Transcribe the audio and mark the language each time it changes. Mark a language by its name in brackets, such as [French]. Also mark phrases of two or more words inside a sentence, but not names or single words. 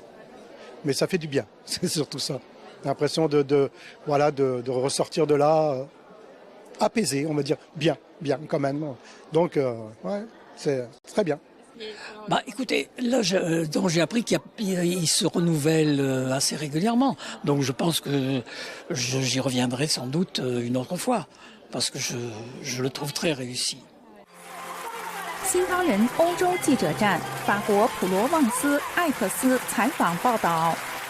[French] Mais ça fait du bien, c'est surtout ça. J'ai l'impression de ressortir de là apaisé, on va dire bien quand même. Donc, c'est très bien. Écoutez, là, j'ai appris qu'il se renouvelle assez régulièrement. Donc, je pense que j'y reviendrai sans doute une autre fois, parce que je le trouve très réussi. [Chinese] 新唐人欧洲记者站，法国普罗旺斯艾克斯采访报道。